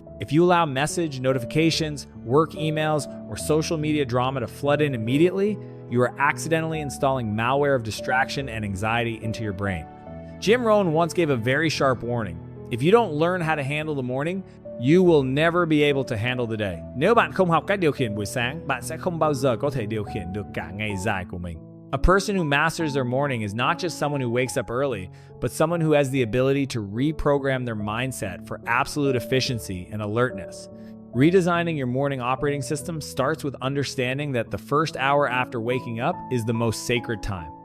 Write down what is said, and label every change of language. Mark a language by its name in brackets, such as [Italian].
[English] If you allow message, notifications, work emails, or social media drama to flood in immediately, you are accidentally installing malware of distraction and anxiety into your brain. Jim Rohn once gave a very sharp warning. If you don't learn how to handle the morning, you will never be able to handle the day. [Vietnamese] Nếu bạn không học cách điều khiển buổi sáng, bạn sẽ không bao giờ có thể điều khiển được cả ngày dài của mình. [English] A person who masters their morning is not just someone who wakes up early, but someone who has the ability to reprogram their mindset for absolute efficiency and alertness. Redesigning your morning operating system starts with understanding that the first hour after waking up is the most sacred time.